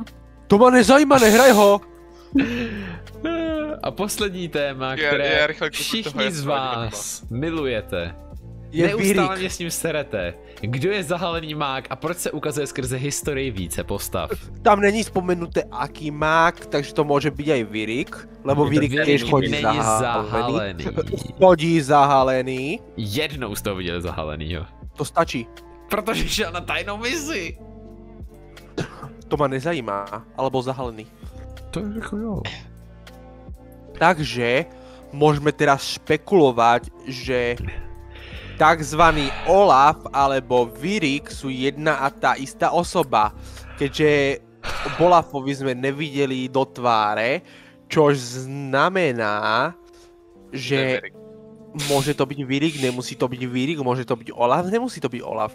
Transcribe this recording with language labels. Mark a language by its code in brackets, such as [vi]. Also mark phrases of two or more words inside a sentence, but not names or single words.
[cs] To má nezajímá, nehraj ho! A poslední téma, Já které rychle kupuju toho všichni z Yasuo, vás milujete. Je Neustále Virik. mě s ním serete. Kdo je zahalený mák a proč se ukazuje skrze historii více postav? [sk] Tam není spomenuté aký mák, takže to môže byť aj Virik, lebo Virik tiež chodí [cs] není zahalený. zahalený. Chodí zahalený. Jednou jste ho viděli zahalenýho. To stačí. Protože šel na tajnou misi. [sk] To ma nezajímá, alebo zahalený. [cs] To je jako jo. [sk] Takže môžeme teraz špekulovať, že takzvaný Olaf alebo Virik sú jedna a tá istá osoba. Keďže Olafovi sme nevideli do tváre, čož znamená, že môže to byť Virik, nemusí to byť Virik, môže to byť Olaf, nemusí to byť Olaf.